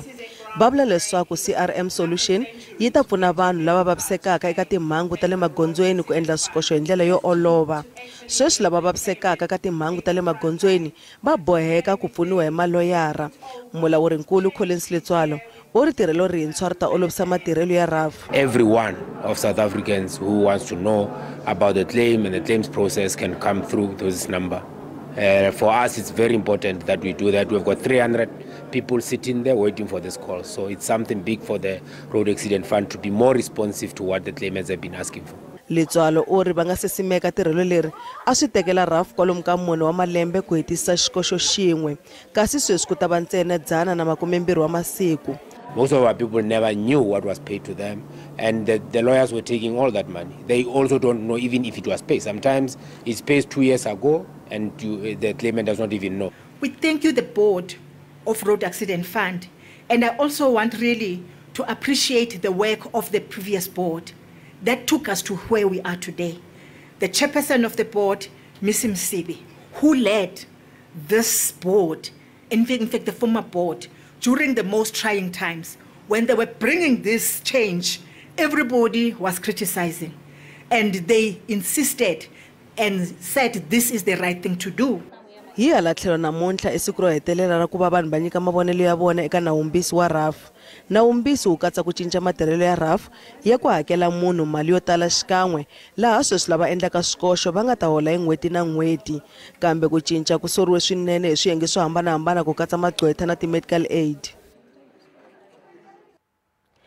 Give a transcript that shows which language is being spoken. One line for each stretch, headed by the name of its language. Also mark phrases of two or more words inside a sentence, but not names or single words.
Tsonga: Va vula leswaku CRM Solution yi ta pfuna vanhu lava vavisekaka eka timhangu ta le magondzweni ku endla swikoxo hi ndlela yo olova. Sweswi lava vavisekaka ka timhangu ta le magondzweni va boheka ku pfuniwa hi maloyara. Mulawurinkulu Collins Letswalo u ri tirhelo rintshwa ri ta olovisa matirhelo ya RAF.
English: Every one of South Africans who wants to know about the claim and the claims process can come through this number. For us, it's very important that we do that. We've got 300 people sitting there waiting for this call. So it's something big for the Road Accident Fund to be more responsive to what the claimants have been asking for.
Tsonga: Letswalo u ri va nga se simeka tirhelo leri a swi tekela RAF kwalomu ka mune wa malembe ku hetisa xikoxo xin'we kasi sweswi ku ta va ntsena 120 wa masiku.
English: Most of our people never knew what was paid to them, and the lawyers were taking all that money. They also don't know even if it was paid. Sometimes it's paid 2 years ago and the claimant does not even know. We thank you, the board of Road Accident Fund, and I also want really to appreciate the work of the previous board that took us to where we are today. The chairperson of the board, Ms. Msibi, who led this board, in fact the former board, during the most trying times. When they were bringing this change, everybody was criticizing, and they insisted and said this is the right thing to do.
Tsonga: Hi hala tlhelo namuntlha i siku ro hetelela ra ku va vanhu va nyika mavonelo ya vona eka nawumbisi wa RAF. Nawumbisi wu katsa ku cinca matirhelo ya RAF ya ku hakela munhu mali yo tala xikan'we laha sweswi lava endlaka swikoxo va nga ta hola hi n'hweti na n'hweti, kambe ku cinca ku soriwe swinene hi swiyenge swo hambanahambana ku katsa magqwetha na ti-
English: medical aid.